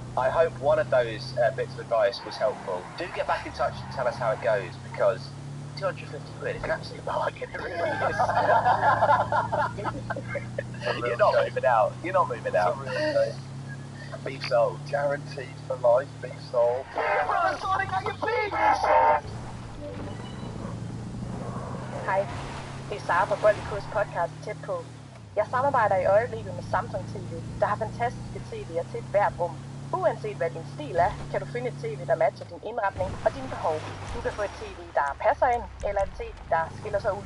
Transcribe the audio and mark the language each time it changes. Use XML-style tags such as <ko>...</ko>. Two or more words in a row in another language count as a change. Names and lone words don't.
<en>I hope one of those bits of advice was helpful. Do get back in touch and tell us how it goes, because 250 quid. It's an absolute bargain. It really is. You're not moving out. You're not moving out. Beef sold. Guaranteed for life, beef sold. Brother, sorting out your pig!</en> <da>Hej, det er Sara fra Boldikos podcast Tæt på. Jeg samarbejder i øjeblikket med Samsung TV, der har fantastiske TV'er til hvert rum. Uanset hvad din stil er, kan du finde et TV, der matcher din indretning og dine behov. Du kan få et TV, der passer ind, eller et TV, der skiller sig ud.</da>